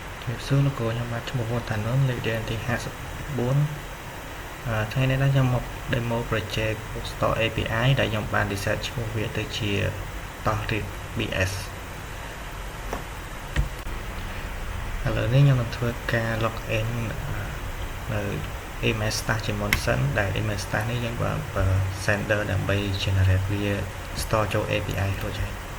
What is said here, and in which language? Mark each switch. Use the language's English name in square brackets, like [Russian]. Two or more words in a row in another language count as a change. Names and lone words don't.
[Khmer] សួរលោកគ្រូខ្ញុំបាទឈ្មោះវឌ្ឍនលេខរៀនទី54ថ្ងៃនេះខ្ញុំមក [English] demo project [Khmer] Bookstore API ដែលខ្ញុំបាន reset ឈ្មោះវាទៅជា TOSRID BS ឥឡូវនេះខ្ញុំនឹងធ្វើការ login នៅ email stash ជាមុនសិនដែល email stash នេះយើងបាន sender ដើម្បី generate វា store ចូល API រួចហើយ